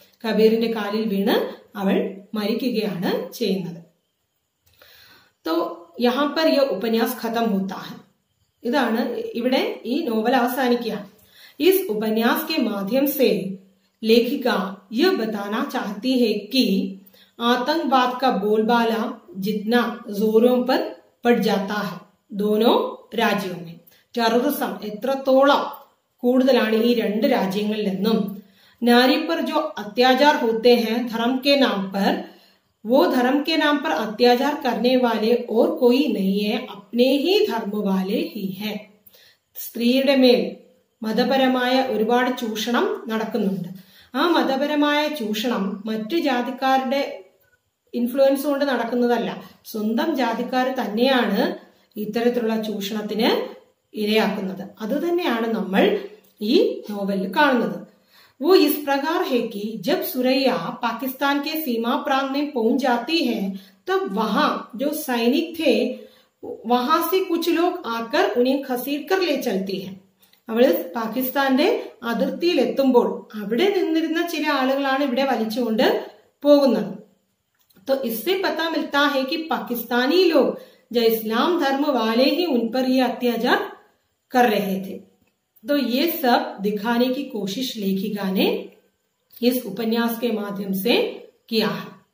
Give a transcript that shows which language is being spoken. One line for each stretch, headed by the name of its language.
Malayalam: കബീറിന്റെ കാലിൽ വീണ് അവൾ മരിക്കുകയാണ് ചെയ്യുന്നത്.
Hindi: तो यहाँ पर यह उपन्यास खत्म होता है.
Malayalam: ഇതാണ് ഇവിടെ ഈ നോവൽ അവസാനിക്കുകയാണ്.
Hindi: इस उपन्यास के माध्यम से लेखिका यह बताना चाहती है कि आतंकवाद का बोलबाला जितना जोरों पर पड़ जाता है दोनों राज्यों में,
Malayalam: ടെററിസം എത്രത്തോളം കൂടുതലാണ് ഈ രണ്ട് രാജ്യങ്ങളിൽ നിന്നും,
Hindi: नारी पर जो अत्याचार होते हैं धर्म के नाम पर, वो धर्म के नाम पर अत्याचार करने वाले और कोई नहीं है, अपने ही धर्म वाले ही हैं.
Malayalam: സ്ത്രീയുടെ മേൽ മതപരമായ ഒരുപാട് ചൂഷണം നടക്കുന്നുണ്ട്. ആ മതപരമായ ചൂഷണം മറ്റു ജാതിക്കാരുടെ ഇൻഫ്ലുവൻസ് കൊണ്ട് നടക്കുന്നതല്ല, സ്വന്തം ജാതിക്കാർ തന്നെയാണ് ഇത്തരത്തിലുള്ള ചൂഷണത്തിന് ഇരയാക്കുന്നത്. അത് തന്നെയാണ് നമ്മൾ ഈ നോവലിൽ കാണുന്നത്.
Hindi: वो इस प्रकार है कि जब सुरैया पाकिस्तान के सीमा प्रांत में पहुंच जाती है, तब वहां जो सैनिक थे वहां से कुछ लोग आकर उन्हें खसीट कर ले चलती है.
Malayalam: അവള് പാകിസ്ഥാന്റെ അതിർത്തിയിൽ എത്തുമ്പോൾ അവിടെ നിന്നിരുന്ന ചില ആളുകളാണ് ഇവിടെ വലിച്ചുകൊണ്ട് പോകുന്നത്.
Hindi: तो इससे पता मिलता है कि पाकिस्तानी लोग जो इस्लाम धर्म वाले ही उन पर ये अत्याचार कर रहे थे. तो ये सब दिखाने की कोशिश लेखिका ने इस उपन्यास के माध्यम से किया है.